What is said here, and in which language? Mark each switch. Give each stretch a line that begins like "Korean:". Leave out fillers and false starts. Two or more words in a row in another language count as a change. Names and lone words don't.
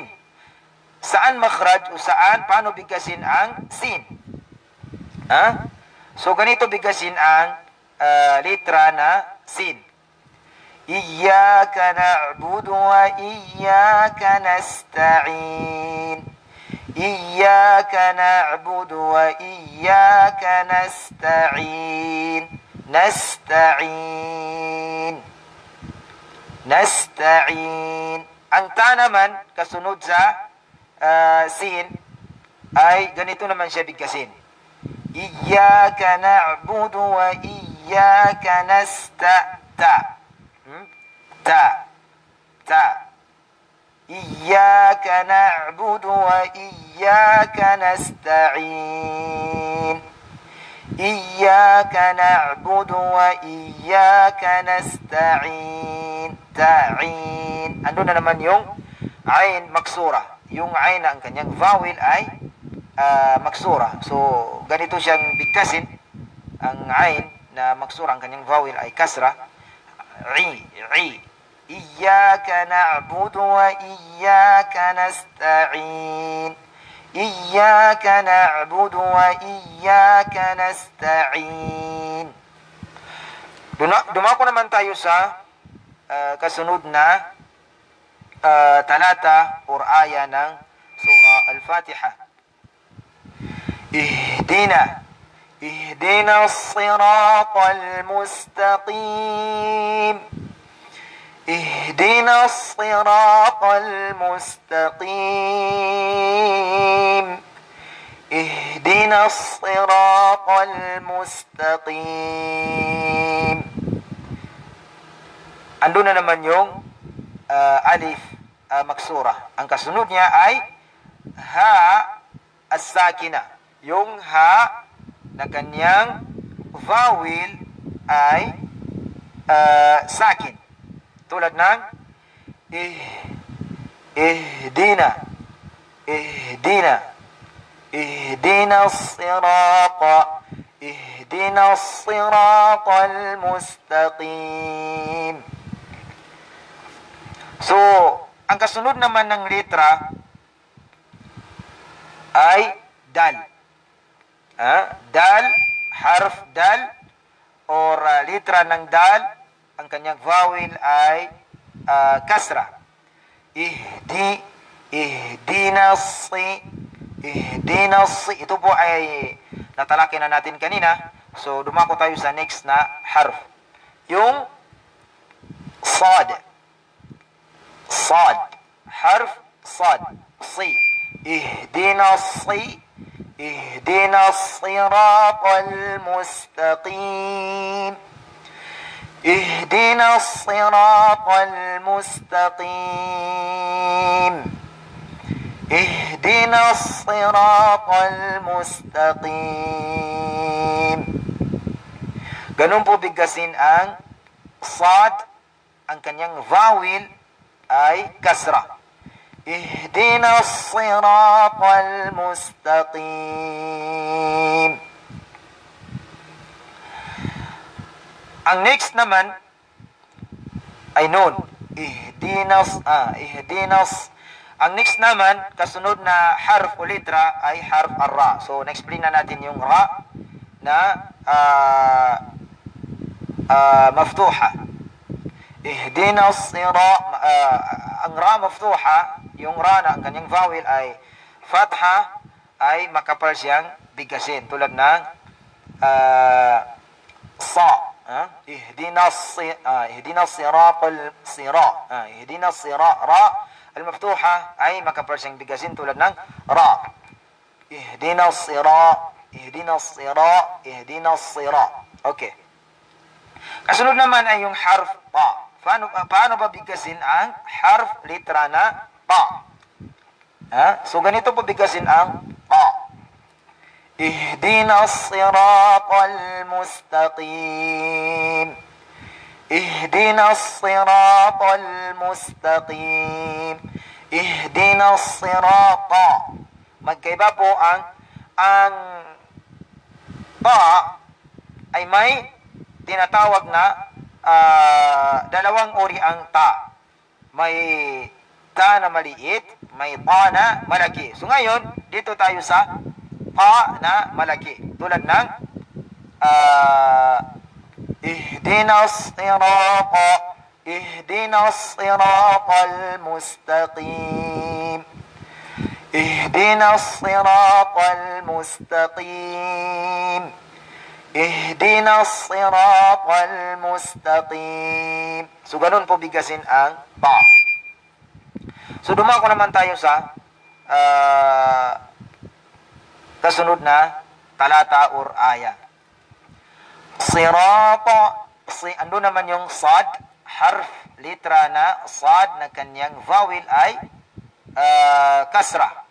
Filipino: Saan makhraj o paano bigkasin ang sin? So ganito bigkasin ang litra na sin.
Arabic: إياك نعبد وإياك نستعين. إياك نعبد وإياك نستعين. Nasta'in.
Filipino: Ang ta naman, kasunod sa sin, ay ganito naman siya bigkasin.
Arabic: إياك نعبد وإياك نستعين. إياك نعبد وإياك نستعين. إياك نعبد وإياك نستعين. Ta'in.
Filipino: Ano na naman yung
Arabic: عين مكسورة?
Filipino: Yung ain na ang kanyang vowel ay maksura. So, ganito siyang bigkasin. Ang ain na maksura, ang kanyang vowel ay kasra.
Arabic: إياك نعبد وإياك نستعين. إياك نعبد وإياك نستعين.
Filipino: Dumako naman tayo sa kasunod na talata or aya ng surah Al-Fatiha.
Arabic: اهدنا الصراط المستقيم. اهدنا الصراط المستقيم. اهدنا الصراط المستقيم.
Filipino: Ando na naman yung
Arabic: ألف مقصورة.
Filipino: Ang kasunod niya ay
Arabic: هاء الساكنة.
Filipino: Yung ha na kanyang vowel ay sakin. Tulad ng
Arabic: اهدنا الصراط المستقيم.
Filipino: So, ang kasunod naman ng letra ay dal. Dal,
Arabic: حرف دال
Filipino: or letra ng dal, ang kanyang vowel ay kasra.
Arabic: Ihdinas.
Filipino: Ito po ay natalaki na natin kanina. So, dumako tayo sa next na harf. Yung sad.
Arabic: حرف صاد. Si. Ihdinas. اهدنا الصراط المستقيم اهدنا الصراط المستقيم اهدنا الصراط المستقيم.
Filipino: Ganun po bigkasin ang sad, ang kanyang vowel ay kasra.
Arabic: اهدنا الصراط المستقيم.
Filipino: Ang next naman ay nun.
Arabic: Ihdinas.
Filipino: Ang next naman, kasunod na harf o litra ay
Arabic: حرف الراء.
Filipino: So, na-explain na natin yung ra na maftuha. Ihdinas ang
Arabic: راء مفتوحة,
Filipino: yung ra na ang kanyang vowel ay fatha, ay makapal siyang bigkasin. Tulad ng sa.
Arabic: اهدنا صراط اهدنا صراط راء المفتوحة
Filipino: ay makapal siyang bigkasin tulad ng ra.
Arabic: اهدنا صراط.
Filipino: Okay. Kasunod naman ay yung
Arabic: حرف طاء.
Filipino: Paano ba bigkasin ang harf litra na ta? So ganito po bigkasin ang ta.
Arabic: اهدنا الصراط المستقيم. اهدنا الصراط المستقيم. اهدنا صراط.
Filipino: Magkaiba po ang ta ay may tinatawag na dalawang uri ang ta. May ta na maliit, may ta na malaki. So ngayon, dito tayo sa ta na malaki. Tulad ng
Arabic: اهدنا الصراط المستقيم. اهدنا الصراط المستقيم. اهدنا الصراط المستقيم.
Filipino: So ganun po bigkasin ang ta. So dumako naman tayo sa kasunod na talata or aya. Sirata, ando naman yung sad, harf, litra na sad na kanyang vowel ay kasra.